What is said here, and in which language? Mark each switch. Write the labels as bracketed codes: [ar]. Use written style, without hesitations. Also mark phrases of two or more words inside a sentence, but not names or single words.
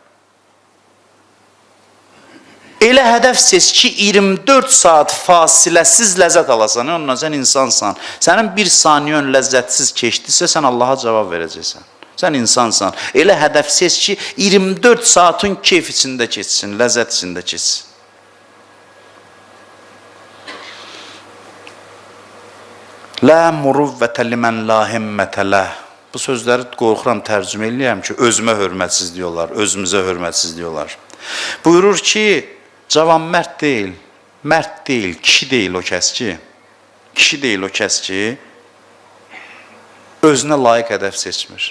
[az] Elə hədəf seç ki, 24 saat fasiləsiz ləzzət alasan, onunla sən insansan. Sənin bir saniyön ləzzətsiz keçdisə, sən Allaha cavab verəcəksən. Sən insansan. Elə hədəf seç ki, 24 saatın keyf içində keçsin, ləzzət içində keçsin. [ar] لا مروءة لمن لا همة له. [az] Bu sözləri qorxuram tərcümə eləyəm ki, özümə hörmətsiz diyorlar, özümüzə hörmətsiz diyorlar. Buyurur ki, cavan mərd deyil, mərd deyil, kişi deyil o kəs ki, kişi deyil o kəs ki, özünə layiq hədəf seçmir.